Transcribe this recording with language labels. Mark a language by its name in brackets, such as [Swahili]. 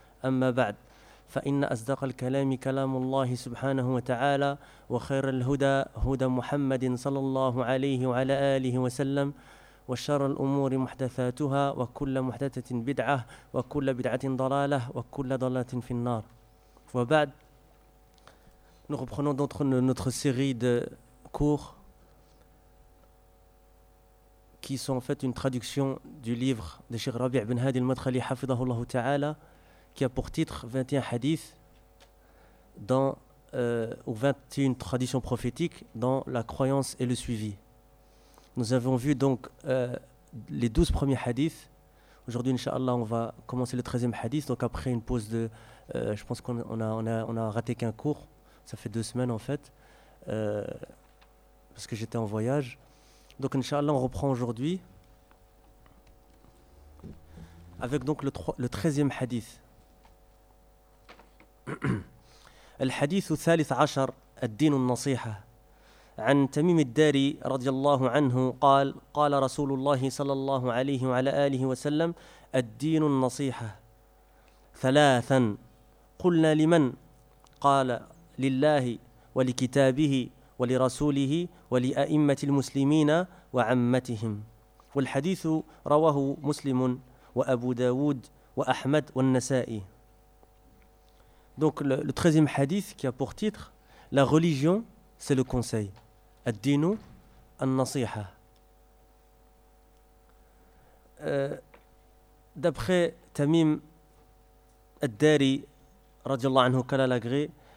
[Arabic] أما بعد، فإن أصدق الكلام كلام الله سبحانه وتعالى، وخير الهدى هدى محمد صلى الله عليه وعلى آله وسلم، وشر الأمور محدثاتها، وكل محدثة بدعة، وكل بدعة ضلالة، وكل ضلالة في النار. [French] وبعد، nous reprenons notre série de cours qui sont en fait une traduction du livre de Cheikh Rabi' ibn Hadi al-Madkhali hafidhahullah ta'ala, qui a pour titre 21 hadiths dans, ou 21 traditions prophétiques dans la croyance et le suivi. Nous avons vu donc les 12 premiers hadiths. Aujourd'hui, inshallah, on va commencer le 13e hadith. Donc après une pause de, je pense qu'on on a raté qu'un cours. Ça fait 2 semaines en fait, parce que j'étais en voyage. Donc inshallah, on reprend aujourd'hui avec donc le 13e hadith. [Arabic] الحديث الثالث عشر الدين النصيحة عن تميم الداري رضي الله عنه قال قال رسول الله صلى الله عليه وعلى آله وسلم الدين النصيحة ثلاثا قلنا لمن قال لله ولكتابه ولرسوله ولأئمة المسلمين وعمتهم والحديث رواه مسلم وأبو داود وأحمد والنسائي. [French] Donc le 13e hadith qui a pour titre « La religion, c'est le conseil. » « [Arabic] Ad-dinu an-nasiha. [French] » D'après Tamim Ad-Dari, radiallahu anhu, kala l'agré,